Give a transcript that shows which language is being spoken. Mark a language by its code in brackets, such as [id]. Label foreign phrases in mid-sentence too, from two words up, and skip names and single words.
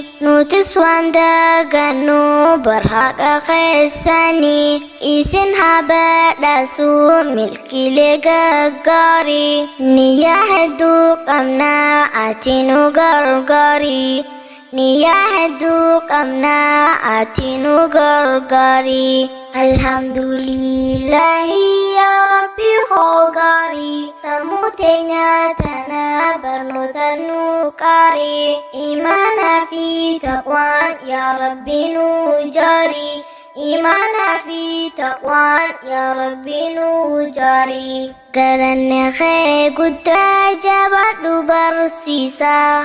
[om] Nutis waan dagannu barhaqa keessani. Isin haa badhaasu milkiilee gaggaarii. Niyyaa hedduu qabna ati nu gargaari. Niyyaa hedduu qabna ati nu gargaari. [ar] الحمد لله يا ربي خو غاري. [om] Sammuu teenya tana barnoota nu qaari. Imaanaa fi taqwaan yaa Rabbi nu jaari. Imaanaa fi taqwaan yaa Rabbi nu jaari. Galanni kee guddaa jabaadhu barsiisa.